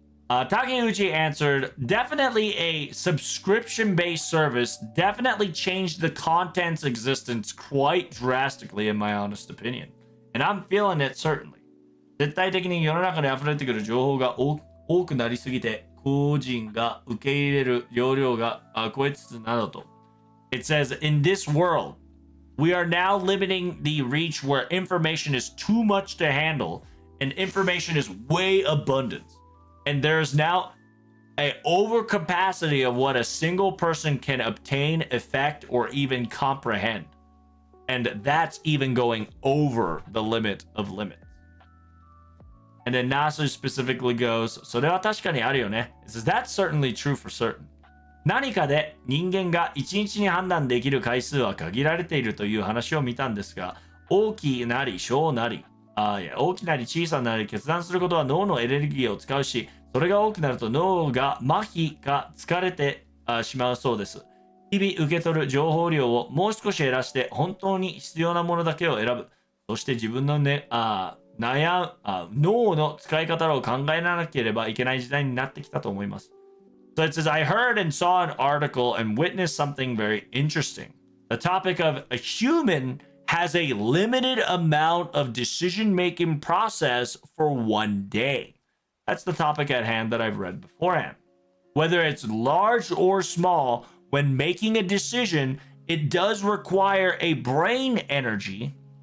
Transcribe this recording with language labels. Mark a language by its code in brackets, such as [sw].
[en] Takeuchi answered, definitely a subscription-based service definitely changed the content's existence quite drastically, in my honest opinion. And I'm feeling it, certainly. [ja] 絶対的に世の中に溢れてくる情報が多くなりすぎて、個人が受け入れる容量が超えつつなどと。 [en] It says, in this world, We are now limiting the reach where information is too much to handle and information is way abundant. And there's now a overcapacity of what a single person can obtain, affect, or even comprehend. And that's even going over the limit of limits. And then Nasu specifically goes, [ja] それは確かにあるよね. [en] It says, that's certainly true for certain. [ja] 何かで人間が1日に判断できる回数は限られているという話を見たんですが、大きなり小なり、大きなり小さなり決断することは脳のエネルギーを使うし、それが多くなると脳が麻痺か疲れてしまうそうです。日々受け取る情報量をもう少し減らして本当に必要なものだけを選ぶ。そして自分の、脳の使い方を考えなければいけない時代になってきたと思います。 [en] So it says, I heard and saw an article and witnessed something very interesting. The topic of a human has a limited amount of decision-making process for one day. That's the topic at hand that I've read beforehand. Whether it's large or small, when making a decision, it does require a brain energy.